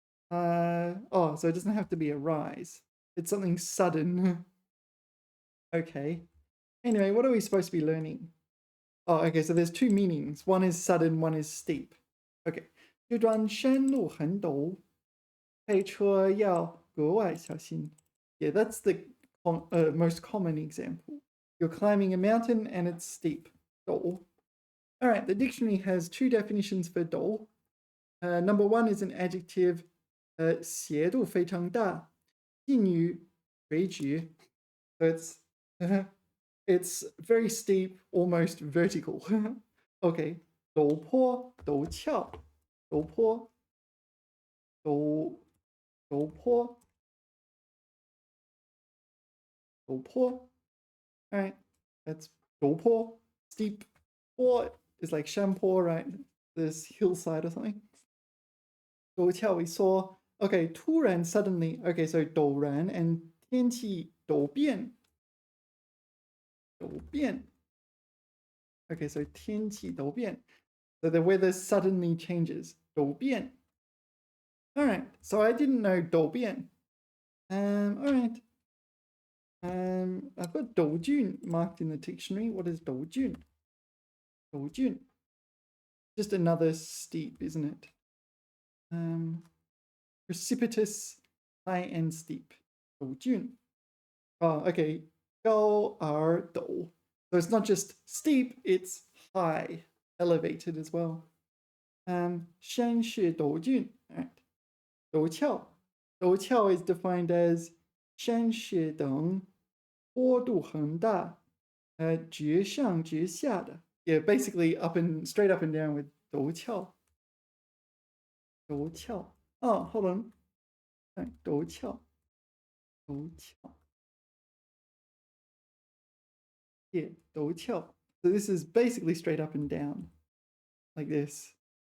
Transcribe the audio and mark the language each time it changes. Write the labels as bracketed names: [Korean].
[English] Oh, so it doesn't have to be a rise. It's something sudden. Okay. Anyway, what are we supposed to be learning? Oh, okay, so there's two meanings. One is sudden, one is steep. Okay. [Chinese] 这段山路很陡，开车要格外小心. [English] Yeah, that's the most common example. You're climbing a mountain and it's steep. [Chinese] 陡. [English] All right, the dictionary has two definitions for 陡. Number one is an adjective, [Chinese] 斜度非常大，近于垂直. [English] So it's very steep, almost vertical. [Chinese] Okay, 陡坡、陡峭、陡坡、陡坡、陡坡. [English] All right, that's 陡坡, steep. 坡 is like 山坡, right? This hillside or something. 陡峭 we saw. Okay, 突然 suddenly. Okay, so 陡然 and [Chinese] 天气陡变. 陡变. [English] Okay, so [Chinese] 天气陡变. [English] So the weather suddenly changes. [Chinese] 陡变. [English] All right, so I didn't know 陡变. All right. I've got 陡峻 marked in the dictionary. What is 陡峻?陡峻. Just another steep, isn't it? Precipitous, high and steep. [Chinese] 陡峻. [English] Oh, okay. [Chinese] 高而陡. [English] So it's not just steep, it's high, elevated as well. [Chinese] 山势陡峻.Right. 陡峭. 陡峭 [English] is defined as [Chinese] 山势等坡度很大，直上直下的. [English] Yeah, basically straight up and down with 陡峭. [Chinese] 陡峭.Oh, hold on. 陡峭.陡峭. Yeah, 陡峭. [English] So this is basically straight up and down, like this.